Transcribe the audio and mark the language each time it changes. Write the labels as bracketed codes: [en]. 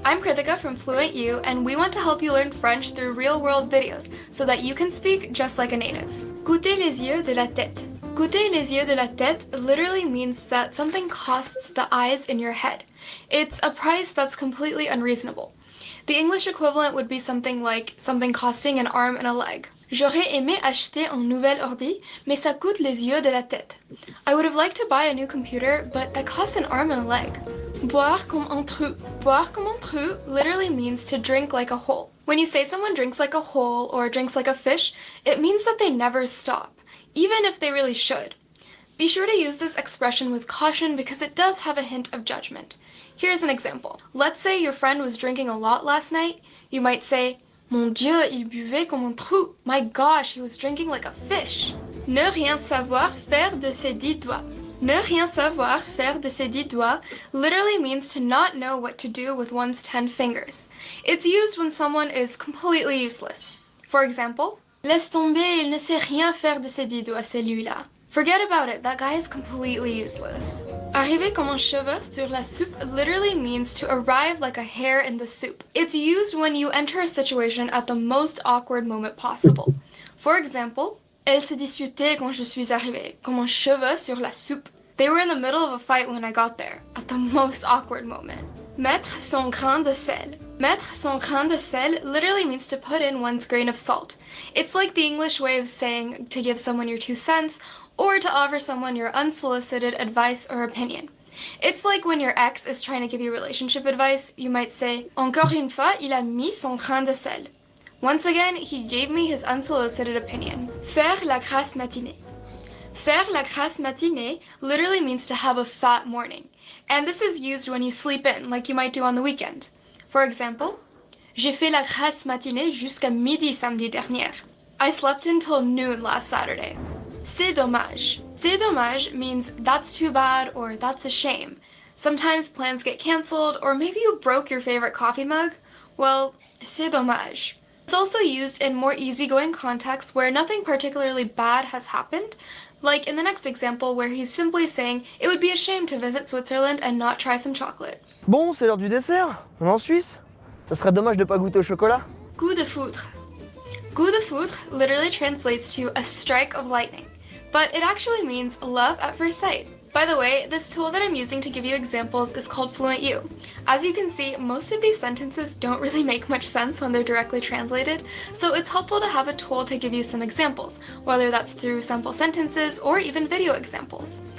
[en] I'm Kritika from Fluent U, and we want to help you learn French through real-world videos so that you can speak just like a native. [fr] Coutez les yeux de la tête. Coûter les yeux de la tête [en] literally means that something costs the eyes in your head. It's a price that's completely unreasonable. The English equivalent would be something like something costing an arm and a leg. [fr] J'aurais aimé acheter un nouvel ordi, mais ça coûte les yeux de la tête. [en] I would have liked to buy a new computer, but that costs an arm and a leg. [fr] Boire comme un trou. Boire comme un trou [en] literally means to drink like a hole. When you say someone drinks like a hole or drinks like a fish, it means that they never stop, even if they really should. Be sure to use this expression with caution because it does have a hint of judgment. Here's an example. Let's say your friend was drinking a lot last night. You might say, [fr] Mon Dieu, il buvait comme un trou. [en] My gosh, he was drinking like a fish. [fr] Ne rien savoir faire de ses 10 doigts. Ne rien savoir faire de ses 10 doigts [en] literally means to not know what to do with one's 10 fingers. It's used when someone is completely useless. For example, [fr] Laisse tomber, il ne sait rien faire de ses 10 doigts, celui-là. [en] Forget about it, that guy is completely useless. [fr] Arriver comme un cheveu sur la soupe [en] literally means to arrive like a hair in the soup. It's used when you enter a situation at the most awkward moment possible. For example, [fr] Elle se disputait quand je suis arrivée, comme un cheveu sur la soupe. [en] They were in the middle of a fight when I got there, at the most awkward moment. [fr] Mettre son grain de sel. Mettre son grain de sel [en] literally means to put in one's grain of salt. It's like the English way of saying to give someone your 2 cents, or to offer someone your unsolicited advice or opinion. It's like when your ex is trying to give you relationship advice, you might say, [fr] Encore une fois, il a mis son grain de sel. [en] Once again, he gave me his unsolicited opinion. [fr] Faire la grasse matinée. Faire la grasse matinée [en] literally means to have a fat morning. And this is used when you sleep in, like you might do on the weekend. For example, [fr] J'ai fait la grasse matinée jusqu'à midi samedi dernier. [en] I slept until noon last Saturday. [fr] C'est dommage. [en] C'est dommage means that's too bad or that's a shame. Sometimes plans get cancelled, or maybe you broke your favorite coffee mug. Well, c'est dommage. It's also used in more easygoing contexts where nothing particularly bad has happened, like in the next example where he's simply saying it would be a shame to visit Switzerland and not try some chocolate. [fr] Bon, c'est l'heure du dessert. On est en Suisse. Ça serait dommage de pas goûter au chocolat. Coup de foudre. [en] Coup de foudre literally translates to a strike of lightning, but it actually means love at first sight. By the way, this tool that I'm using to give you examples is called Fluent U. As you can see, most of these sentences don't really make much sense when they're directly translated, so it's helpful to have a tool to give you some examples, whether that's through sample sentences or even video examples.